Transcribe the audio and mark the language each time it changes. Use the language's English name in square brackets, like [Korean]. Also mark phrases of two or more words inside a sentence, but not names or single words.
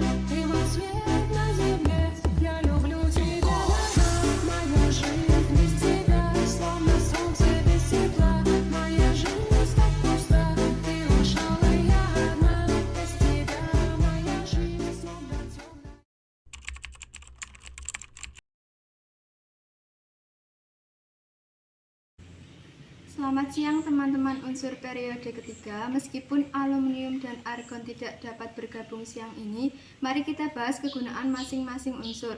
[Russian] Ты мой свет на земле, я люблю тебя одна. Моя жизнь без тебя, словно солнце без тепла. Моя жизнь так пуста, ты ушел, и я одна. Без тебя моя жизнь словно темная. [Indonesian] Selamat siang teman-teman unsur periode ketiga. Meskipun aluminium dan argon tidak dapat bergabung siang ini, mari kita bahas kegunaan masing-masing unsur.